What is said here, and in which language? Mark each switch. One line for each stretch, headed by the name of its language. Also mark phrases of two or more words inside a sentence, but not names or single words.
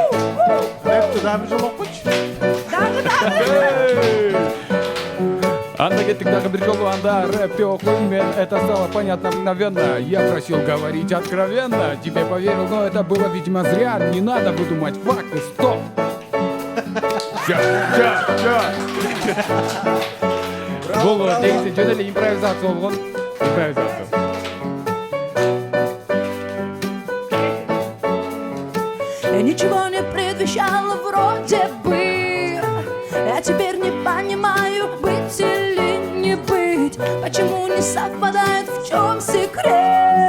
Kyrgyz: Рэпти дагы жолу окуйчу. Анда анда кеттик дагы бир жолу. Анда рэпти окуйм мен.
Russian: Это стало понятно мгновенно. Я просил говорить откровенно. Тебе поверил, но это было, видимо, зря. Не надо выдумать факты, стоп.
Kyrgyz: Бул негизи жөн эле импровизация болгон. Импровизация.
Russian: Ничего не предвещало вроде бы. Я теперь не понимаю, быть или не быть. Почему не совпадает, в чем секрет?